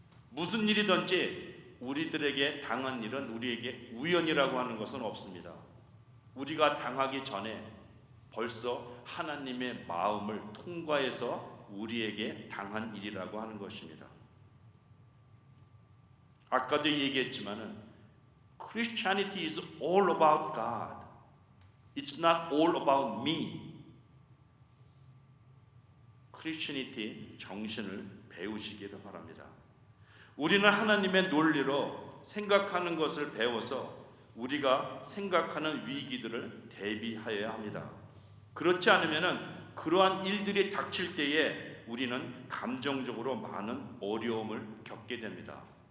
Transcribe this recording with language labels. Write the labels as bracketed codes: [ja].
[ko] 무슨 일이든지 우리들에게 당한 일은 우리에게 우연이라고 하는 것은 없습니다. 우리가 당하기 전에 벌써 하나님의 마음을 통과해서 우리에게 당한 일이라고 하는 것입니다. [en] 아까도 얘기했지만은 Christianity is all about God. It's not all about me. [ko] 크리스천이티 정신을 배우시기를 바랍니다. 우리는 하나님의 논리로 생각하는 것을 배워서 우리가 생각하는 위기들을 대비하여야 합니다. 그렇지 않으면 그러한 일들이 닥칠 때에 우리는 감정적으로 많은 어려움을 겪게 됩니다.